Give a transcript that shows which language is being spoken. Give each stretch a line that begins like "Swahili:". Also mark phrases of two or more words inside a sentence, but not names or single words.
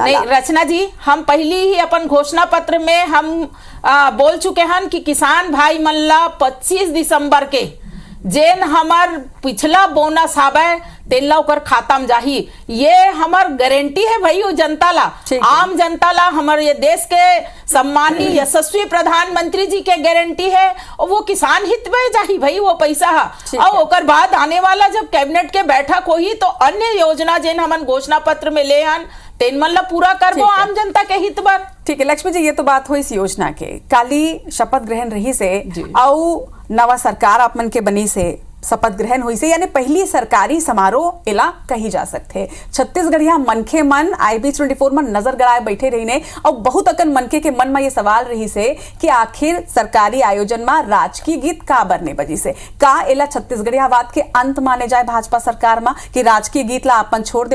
Chhattisgarhi: नहीं रचना जी, हम पहली ही अपन घोषणा पत्र में हम बोल चुके हैं कि किसान भाई मन ला 25 दिसंबर के जेन हमार पिछला बोनस हावे तेला ओकर खाता में जाही, ये हमार गारंटी है भाई वो जनता ला, आम जनता ला, हमारे ये देश के सम्मानीय यशस्वी प्रधानमंत्री जी के गारंटी है, और वो किसान हित में जाही भाई वो पैसा है। और ओकर बाद आने वाला जब कैबिनेट के बैठक होही तो अन्य योजना जेन हमन घोषणा पत्र में ले आन तेन मन ला पूरा करबो आम जनता के हित बर। ठीक है लक्ष्मी जी, ये तो बात हुई इस योजना के, काली शपथ ग्रहण रही से और नवा सरकार आप मन के बनी से शपथ ग्रहण हुई से, यानी पहली सरकारी समारोह इला कही जा सकते। छत्तीसगढ़िया मनखे मन IB24 में नजर गड़ाए बैठे रही ने, और बहुत अकन मनखे के मन में ये सवाल रही से कि आखिर सरकारी आयोजन में राजकीय गीत का बरने बजी से, का इला छत्तीसगढ़ियावाद के अंत माने जाए भाजपा सरकार में कि राजकीय गीत ला अपन छोड़ दे।